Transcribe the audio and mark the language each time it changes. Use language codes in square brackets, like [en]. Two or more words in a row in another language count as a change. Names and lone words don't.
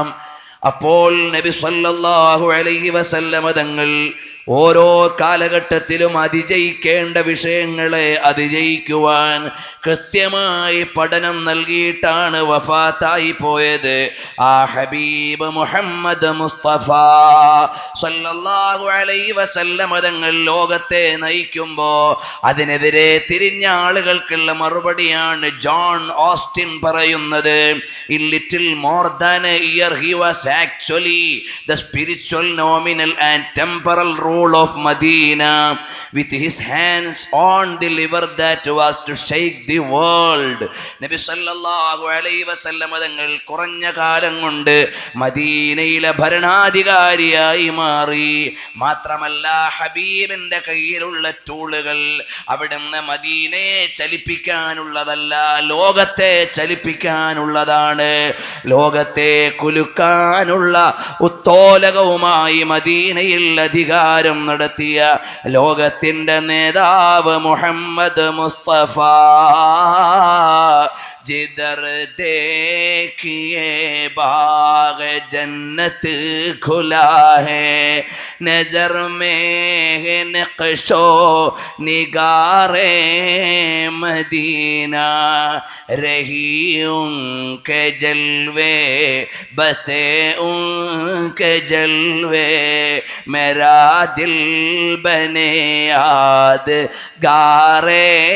[ml] അപ്പോൾ നബി [ar] صلى الله عليه وسلم [ml] തങ്ങൾ ഓരോ കാലഘട്ടത്തിലും അതിജയിക്കേണ്ട വിഷയങ്ങളെ അതിജയിക്കുവാൻ കൃത്യമായി പഠനം നൽകിയിട്ടാണ് വഫാത്തായി പോയത്. ആ ഹബീബ് മുഹമ്മദ് മുസ്തഫ [ar] صلى الله عليه وسلم [ml] തങ്ങൾ ലോകത്തെ നയിക്കുമ്പോ അതിനെതിരെ തിരിഞ്ഞ ആളുകൾക്കുള്ള മറുപടിയാണ് ജോൺ ഓസ്റ്റിൻ പറയുന്നത്. [en] In little more than a year he was actually the spiritual, nominal and temporal rule of Medina, with his hands on the lever that was to shake the world. [ml] നബി [ar] صلى الله عليه وسلم [ml] തങ്ങൾ കുറഞ്ഞ കാലം കൊണ്ട് മദീനയിലെ ഭരണാധികാരിയായി മാറി. മാത്രമല്ല ഹബീബിന്റെ കയ്യിലുള്ള ടൂളുകൾ അവിടുന്ന് മദീനയെ ചലിപ്പിക്കാനുള്ളതല്ല, ലോകത്തെ ചലിപ്പിക്കാനുള്ളതാണ്. ലോകത്തെ കുലുക്കാനുള്ള ഉത്തോലകവുമായി മദീനയിൽ അധികാരം നടത്തിയ ലോകത്തിന്റെ നേതാവ് മുഹമ്മദ് മുസ്തഫ. [hi] जिधर देखिए बाग जन्नत खुला है, नजर में है नक्शो निगारे मदीना, रही उनके जलवे बसे उनके जलवे, मेरा दिल बने याद गारे